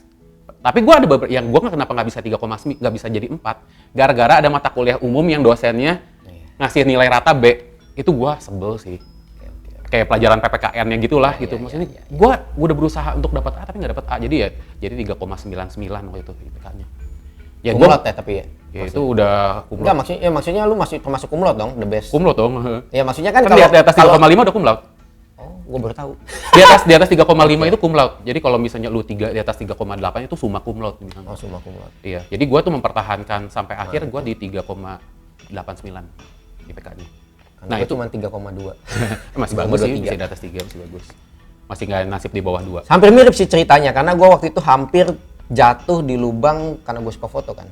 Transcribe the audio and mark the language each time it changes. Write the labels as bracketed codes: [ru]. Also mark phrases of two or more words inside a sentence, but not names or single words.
[id] Tapi gue ada beberapa yang gue kenapa nggak bisa 3,9, nggak bisa jadi 4, gara-gara ada mata kuliah umum yang dosennya ngasih nilai rata B, itu gue sebel sih. Kayak pelajaran PPKN-nya gitulah gitu. Maksudnya gue udah berusaha untuk dapat A tapi nggak dapat A, jadi 3,99 waktu itu IPK-nya. Ya kumlot ya tapi ya. Ya itu udah kumlot. Enggak, maksudnya lu masih termasuk kumlot dong, [en] the best. [id] Kumlot dong. Ya maksudnya kan kalau di atas 3,5 udah kumlot. gue baru tahu. Di atas 3,5 itu [la] cum laude. [id] Jadi kalau misalnya lu di atas 3,8 itu [la] summa cum laude. [id] Oh, [la] summa cum laude. [id] Iya. Jadi gue tuh mempertahankan sampai akhir gue di 3,89 IPK-nya. Nah, itu cuma 3,2. Masih bagus sih, masih di atas 3, masih bagus. Masih nggak nasib di bawah 2. Hampir mirip sih ceritanya, karena gue waktu itu hampir jatuh di lubang karena gue suka foto kan.